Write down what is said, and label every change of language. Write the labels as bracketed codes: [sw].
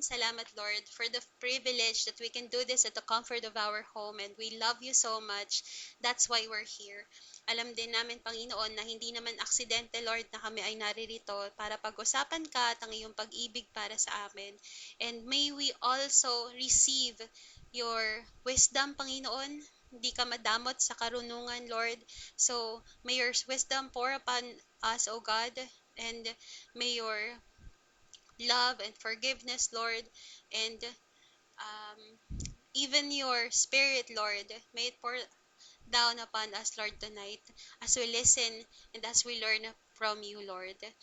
[tl] Salamat, [en] Lord, for the privilege that we can do this at the comfort of our home, and we love you so much. That's why we're here. [tl] Alam din namin, Panginoon, na hindi naman aksidente, Lord, na kami ay naririto para pag-usapan ka at ang iyong pag-ibig para sa amin. [en] And may we also receive your wisdom, Panginoon. [tl] Hindi ka madamot sa karunungan, Lord. [en] So, may your wisdom pour upon us, O God, and may your love and forgiveness, Lord, and um, even your spirit, Lord, may it pour down upon us, Lord, tonight as we listen and as we learn from you, Lord.